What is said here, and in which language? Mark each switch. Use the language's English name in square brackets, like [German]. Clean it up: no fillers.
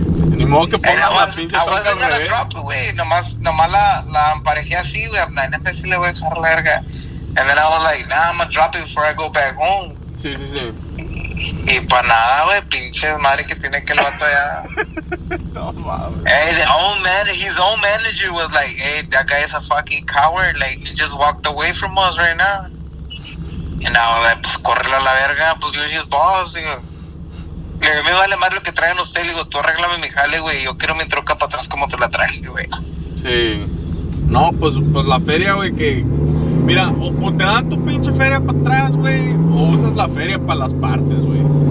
[Spanish] Ni modo que pongan la pinche troca al revés. Güey, nomás la emparejé así, güey. En vez le voy a dejar la verga. [English] And then I was like, nah, I'm gonna drop it before I go back home. [Spanish] Sí, sí, sí. Y para nada, güey, pinche madre que tiene que el vato allá. No mames. [English] Hey, his own manager was like, hey, that guy is a fucking coward. Like, he just walked away from us right now. [Spanish] Y nada, like, pues córrele a la verga, pues [English] you're his boss, [Spanish] digo. Le digo, me vale más lo que traigan ustedes, digo, tú arréglame mi jale, güey, yo quiero mi troca para atrás como te la traje, güey. Sí. No, pues la feria, güey, que... Mira, o te dan tu pinche feria para atrás, güey, o usas la feria para las partes, güey.